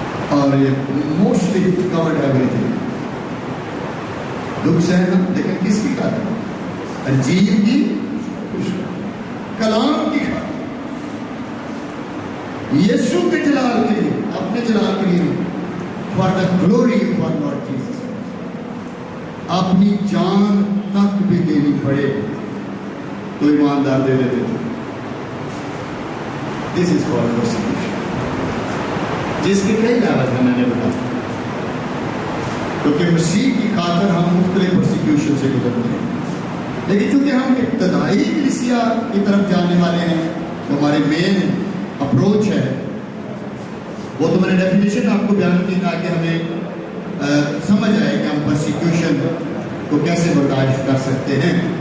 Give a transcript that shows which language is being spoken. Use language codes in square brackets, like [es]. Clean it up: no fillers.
[ur] اور یہ [en] Mostly covered everything. [ur] دکھ سہنا لیکن کس کی خاطر؟ انجیل کی کلام کی خاطر، یسوع کے جلال کے لیے، اپنے جلال کے لیے، [en] For the glory for lord Jesus. [ur] اپنی جان تک بھی دینی پڑے تو ایماندار دے دیتے تھے. [en] this is called persecution, [ur] جس کے کئی لیول ہیں میں نے بتایا. کیونکہ مسیح کی خاطر ہم مختلف پرسیکیوشن سے گزرتے ہیں، لیکن چونکہ ہم ابتدائی کلیسیا کی طرف جانے والے ہیں تو ہمارے مین اپروچ ہے وہ تو میں نے ڈیفینیشن آپ کو بیان کی تاکہ ہمیں سمجھ آئے کہ ہم پرسیکیوشن کو کیسے برداشت کر سکتے ہیں.